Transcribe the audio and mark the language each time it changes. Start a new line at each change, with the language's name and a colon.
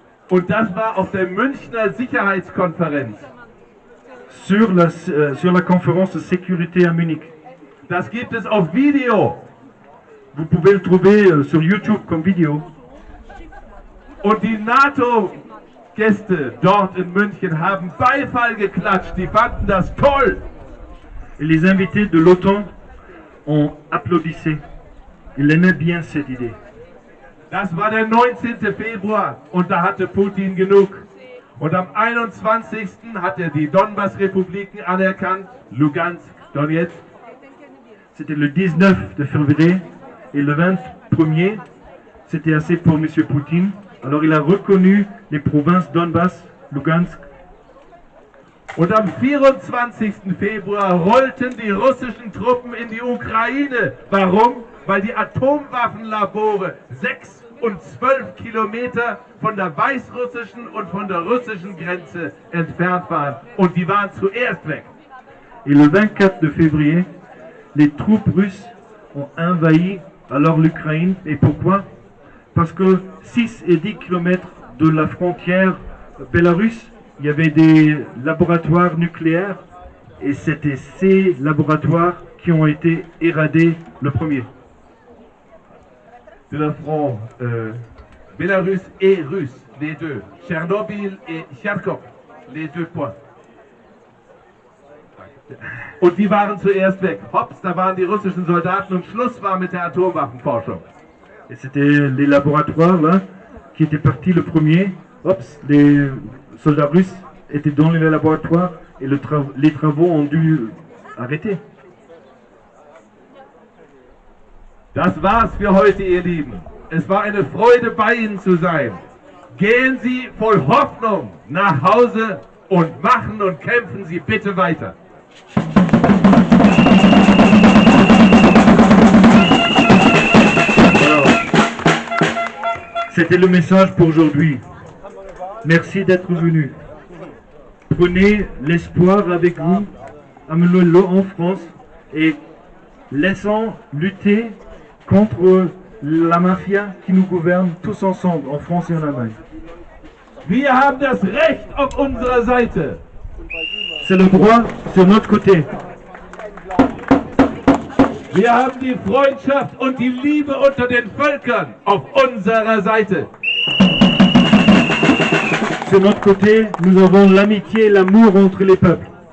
German: Und das war auf der Münchner Sicherheitskonferenz.
French: Sur la conférence de sécurité à Munich.
German: Das gibt es auf Video.
French: Vous pouvez le trouver sur YouTube comme vidéo.
German: Und die NATO-Gäste dort in München haben Beifall geklatscht. Die fanden das toll.
French: Et les invités de l'OTAN ont applaudissé. Ils aimaient bien cette idée.
German: Das war der 19. Februar und da hatte Putin genug. Und am 21. hat er die Donbass-Republiken anerkannt, Lugansk, Donetsk.
French: C'était le 19 de février et le 21er, c'était assez pour M. Poutine. Alors il a reconnu les provinces Donbass, Lugansk.
German: Und am 24. Februar rollten die russischen Truppen in die Ukraine. Warum? Weil die Atomwaffenlabore 6 und 12 Kilometer von der weißrussischen und von der russischen Grenze entfernt waren. Und die waren zuerst weg.
French: Et le 24 de février, les troupes russes ont envahi alors l'Ukraine. Et pourquoi? Parce que 6 et 10 kilomètres de la frontière bélarusse, il y avait des laboratoires nucléaires et c'était ces laboratoires qui ont été éradiés le premier. De le front bélarusse et russe, les deux. Tchernobyl et Kharkov, les deux points.
German: Und die waren zuerst weg. Hops, da waren die russischen Soldaten und Schluss war mit der Atomwaffenforschung.
French: Et c'était les laboratoires là qui étaient partis le premier. Oups, les soldats russes étaient dans les laboratoires et les travaux ont dû arrêter.
German: Das war's für heute, ihr Lieben. Es war eine Freude, bei Ihnen zu sein. Gehen Sie voll Hoffnung nach Hause und machen und kämpfen Sie bitte weiter.
French: C'était le message pour aujourd'hui. Merci d'être venu. Prenez l'espoir avec vous, amenez-le en France et laissons lutter contre la mafia qui nous gouverne tous ensemble en France et en Allemagne.
German: Wir haben das Recht auf unserer Seite.
French: C'est le droit sur notre côté.
German: Wir haben die Freundschaft und die Liebe unter den Völkern auf unserer Seite.
French: Sur notre côté, nous avons l'amitié et l'amour entre les peuples.